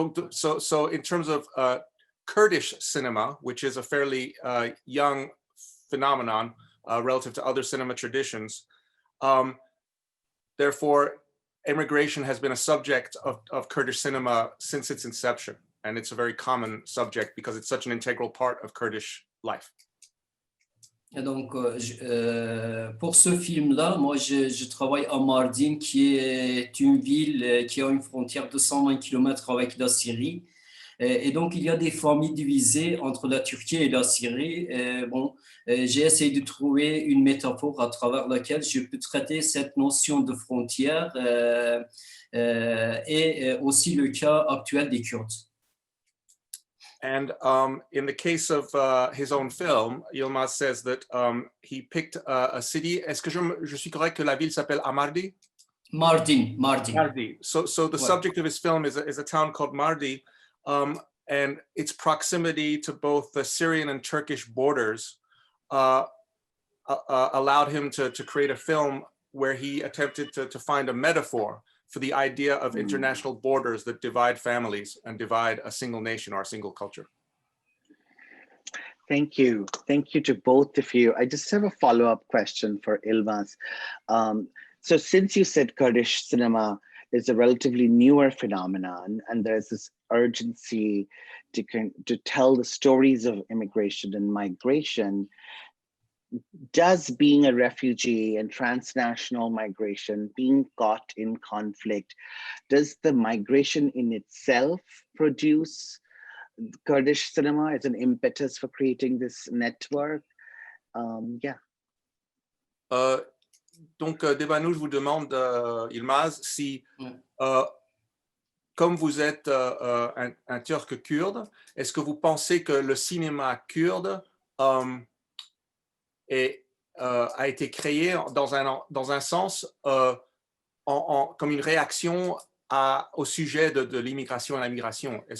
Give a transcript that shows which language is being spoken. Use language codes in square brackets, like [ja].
[en] So in terms of Kurdish cinema, which is a fairly young phenomenon relative to other cinema traditions, therefore, immigration has been a subject of Kurdish cinema since its inception. And it's a very common subject because it's such an integral part of Kurdish life. [fr] Et donc, pour ce film-là, moi, je travaille à Mardin, qui est une ville qui a une frontière de 120 km avec la Syrie. Et donc, il y a des familles divisées entre la Turquie et la Syrie. J'ai essayé de trouver une métaphore à travers laquelle je peux traiter cette notion de frontière et aussi le cas actuel des Kurdes. [en] And in the case of his own film, Yilmaz says that he picked a city. [fr] Est-ce que je suis correct que la ville s'appelle Amardi? Mardin. [en] So the subject of his film is a town called Mardi, and its proximity to both the Syrian and Turkish borders allowed him to create a film where he attempted to find a metaphor for the idea of international borders that divide families and divide a single nation or a single culture. Thank you. Thank you to both of you. I just have a follow-up question for Yilmaz. So since you said Kurdish cinema, is a relatively newer phenomenon, and there's this urgency to tell the stories of immigration and migration. Does being a refugee and transnational migration, being caught in conflict, does the migration in itself produce Kurdish cinema as an impetus for creating this network? Yeah. [fr] Donc, Debanouche vous demande, Yilmaz, si, comme vous êtes un Turc kurde, est-ce que vous pensez que le cinéma kurde a été créé dans un sens comme une réaction au sujet de l'immigration et la migration?